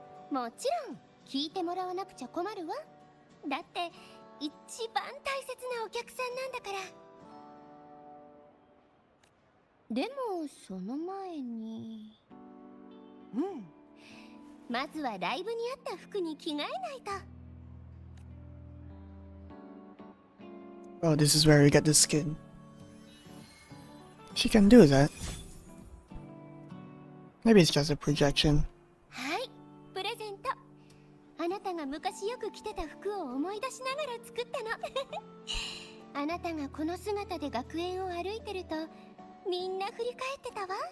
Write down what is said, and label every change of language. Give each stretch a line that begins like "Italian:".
Japanese: もちろん聞いてもらわなくちゃ困るわ。だって一番大切なお客さんなんだから。でもその前にまずはライブに合った服に着替えないと。
English: Oh, this is where we get the skin. She can do that. Maybe it's just a projection.
Japanese: はい、プレゼント。あなたが昔よく着てた服を思い出しながら作ったの。あなたがこの姿で学園を歩いてるとみんな振り返ってたわ。